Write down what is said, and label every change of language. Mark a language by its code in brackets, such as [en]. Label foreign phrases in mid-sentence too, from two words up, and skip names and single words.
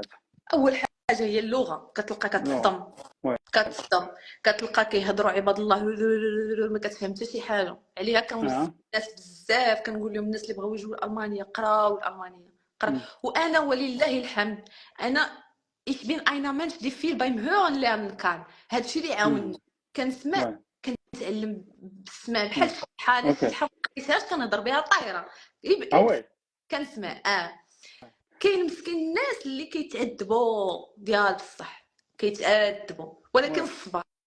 [ar] اول حاجه هي اللغه، كتلقى كتصدم كتلقى كيهضروا عباد الله ما كتفهم حتى شي حاجه عليها. كنوصف الناس بزاف كنقول لهم الناس اللي بغاو يجوا لالمانيا قراو الالمانيه وانا ولله الحمد انا [de] ich bin einer Mensch die viel beim Hören lernen kann. [ar] هادشي اللي عاوني، كنسمع كنتعلم بالسمع بحال شحال ما قريتهاش كنهضر بها طايره كنسمع. كاين مسكين الناس اللي كيتعذبوا ديال بصح كيتعذبوا، ولكن صبر.